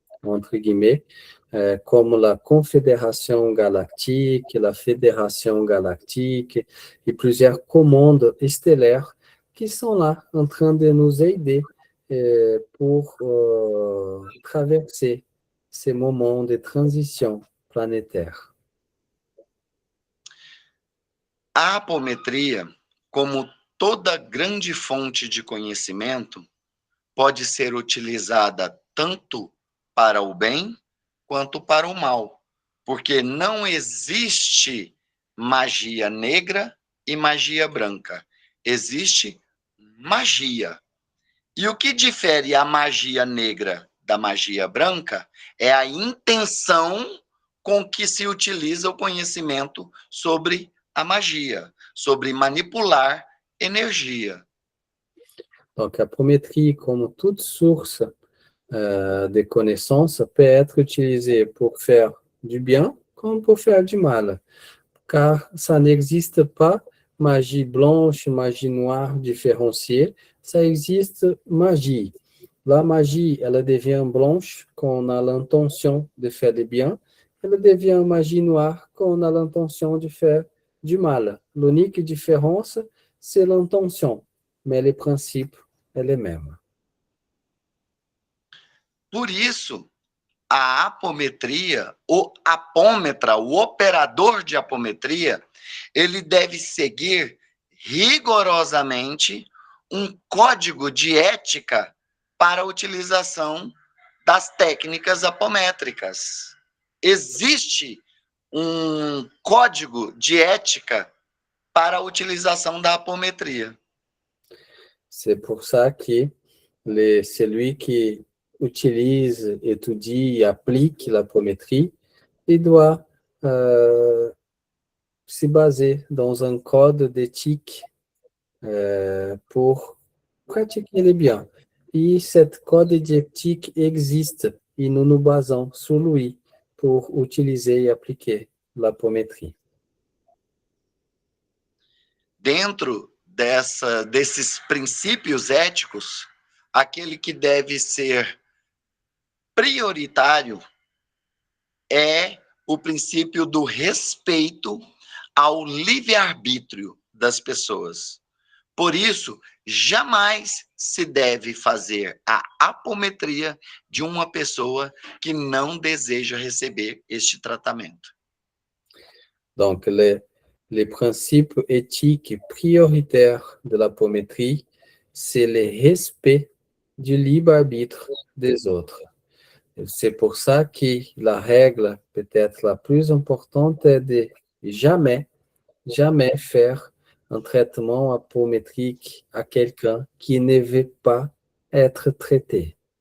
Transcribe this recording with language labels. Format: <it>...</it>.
<fr>entre guillemets, comme la Confédération Galactique, la Fédération Galactique et plusieurs commandes stellaires qui sont là en train de nous aider pour traverser ces moments de transition planétaire.</fr> <pt>A apometria, como toda grande fonte de conhecimento, pode ser utilizada tanto para o bem quanto para o mal, porque não existe magia negra e magia branca. Existe magia. E o que difere a magia negra da magia branca é a intenção com que se utiliza o conhecimento sobre a magia, sobre manipular energia.</pt> <fr>Donc, l'apométrie, comme toute source de connaissances, peut être utilisée pour faire du bien comme pour faire du mal, car ça n'existe pas magie blanche, magie noire différenciée, ça existe magie. La magie, elle devient blanche quand on a l'intention de faire du bien, elle devient magie noire quand on a l'intention de faire du mal. L'unique différence, c'est l'intention, mais le principe</fr> <pt>é o mesmo. Por isso, a apometria, o apômetra, o operador de apometria, ele deve seguir rigorosamente um código de ética para a utilização das técnicas apométricas. Existe um código de ética para a utilização da apometria.</pt> <fr>C'est pour ça que celui qui utilise, étudie et applique l'apométrie, il doit se baser dans un code d'éthique pour pratiquer le bien. Et ce code d'éthique existe et nous nous basons sur lui pour utiliser et appliquer l'apométrie.</fr> <pt>Dentro desses princípios éticos, aquele que deve ser prioritário é o princípio do respeito ao livre-arbítrio das pessoas. Por isso, jamais se deve fazer a apometria de uma pessoa que não deseja receber este tratamento.</pt> <fr>Donc, les principes éthiques prioritaires de l'apométrie, c'est le respect du libre-arbitre des autres. C'est pour ça que la règle, peut-être la plus importante, est de jamais faire un traitement apométrique à quelqu'un qui ne veut pas être traité.</fr>